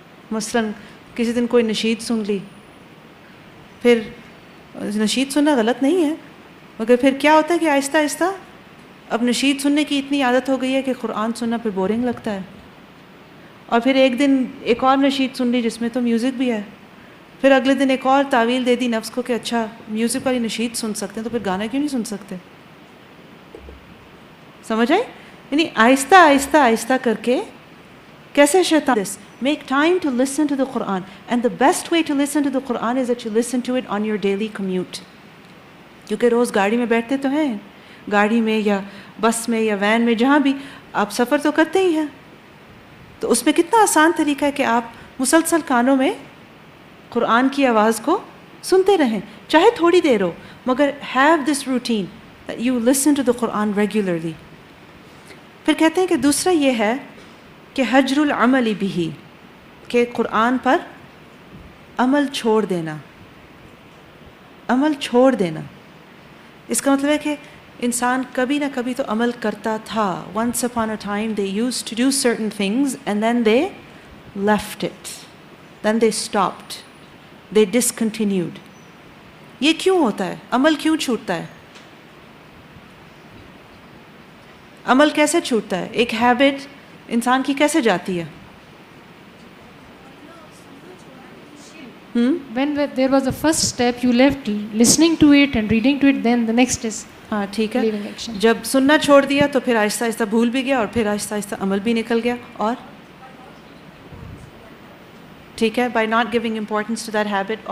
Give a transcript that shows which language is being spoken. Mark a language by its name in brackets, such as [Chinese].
[Urdu] مثلاً کسی دن کوئی نشید سن لی، پھر نشید سننا غلط نہیں ہے، مگر پھر کیا ہوتا ہے کہ آہستہ آہستہ اب نشید سننے کی اتنی عادت ہو گئی ہے کہ قرآن سننا پھر بورنگ لگتا ہے. اور پھر ایک دن ایک اور نشید سن لی جس میں تو میوزک بھی ہے، پھر اگلے دن ایک اور تعویل دے دی نفس کو کہ اچھا میوزک والی نشید سن سکتے ہیں تو پھر گانا کیوں نہیں سن سکتے. سمجھ آئے؟ یعنی آہستہ آہستہ آہستہ کر کے کیسے شیطان [English] this make time to listen to the Quran, and the best way to listen to the Quran is that you listen to it on your daily commute. [Urdu] کیونکہ روز گاڑی میں بیٹھتے تو ہیں، گاڑی میں یا بس میں یا وین میں جہاں بھی آپ سفر تو کرتے ہی ہیں، تو اس میں کتنا آسان طریقہ ہے کہ آپ مسلسل کانوں میں قرآن کی آواز کو سنتے رہیں، چاہے تھوڑی دیر ہو، مگر [English] have this routine that you listen to the Quran regularly. [Urdu] پھر کہتے ہیں کہ دوسرا یہ ہے کہ حجر العمل بھی، کہ قرآن پر عمل چھوڑ دینا. عمل چھوڑ دینا اس کا مطلب ہے کہ انسان کبھی نہ کبھی تو عمل کرتا تھا. [English] once upon a time they used to do certain things and then they left it, then they stopped, they discontinued. [Urdu] یہ کیوں ہوتا ہے؟ عمل کیوں چھوٹتا ہے؟ عمل کیسے چھوٹتا ہے؟ ایک ہیبٹ انسان کی کیسے جاتی ہے؟ [English] When there was the first step, you left listening to it and reading to it, then the next is [Urdu] ہاں ٹھیک ہے. [English] leaving action. [Urdu] جب سننا چھوڑ دیا تو پھر آہستہ آہستہ بھول بھی گیا، اور پھر آہستہ آہستہ عمل بھی نکل گیا. اور ٹھیک ہے، [English] By not giving importance to that habit.